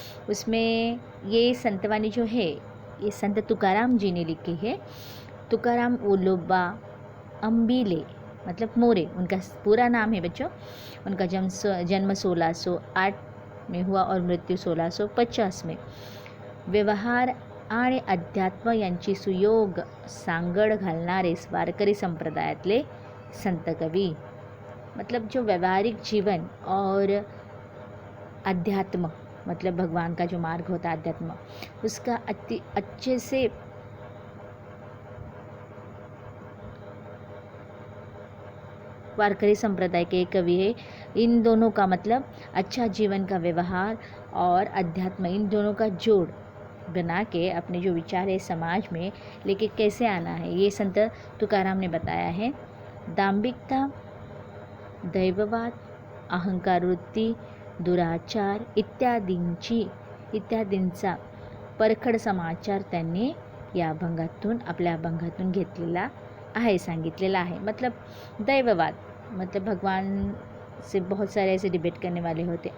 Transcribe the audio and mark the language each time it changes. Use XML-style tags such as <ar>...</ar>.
<hi>उसमें ये संतवाणी जो है ये संत तुकाराम जी ने लिखी है। तुकाराम ओलोबा अम्बीले मतलब मोरे उनका पूरा नाम है बच्चों। उनका जन्म 1608 में हुआ और मृत्यु 1650 में।</hi> <mr>व्यवहार आणि अध्यात्म यांची सुयोग सांगड घालणारे वारकरी संप्रदायातले संत कवी।</mr> <hi>मतलब जो व्यवहारिक जीवन और अध्यात्म मतलब भगवान का जो मार्ग होता है अध्यात्म, उसका अति अच्छे से वारकरी संप्रदाय के कवि है। इन दोनों का मतलब अच्छा जीवन का व्यवहार और अध्यात्म, इन दोनों का जोड़ बना के अपने जो विचार है समाज में लेके कैसे आना है, ये संत तुकाराम ने बताया है।</hi> <mr>दांभिकता, दैववाद, अहंकार वृत्ती, दुराचार इत्यादींचा परखड समाचार त्यांनी या अभंगातून, आपल्या अभंगातून घेतलेला आहे, सांगितलेला आहे।</mr> <hi>मतलब दैववाद मतलब भगवान से बहुत सारे ऐसे डिबेट करने वाले होते।</hi>